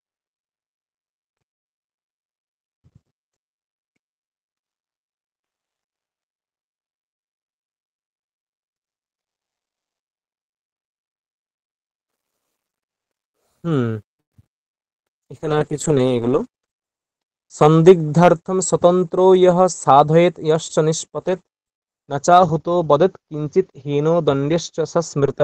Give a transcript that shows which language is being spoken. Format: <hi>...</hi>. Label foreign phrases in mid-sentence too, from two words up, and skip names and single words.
<bn>হুম, এখানে আর কিছু নেই এগুলো।</bn> <sa>সন্দিগ্ধার্থম স্বতন্ত্রো ইয়ঃ সাধয়েৎ ইয়শ্চ নিষ্পতেৎ ন চাহুতো বদেৎ কিঞ্চিৎ হীনো দণ্ড্যশ্চ স স্মৃতঃ।</sa>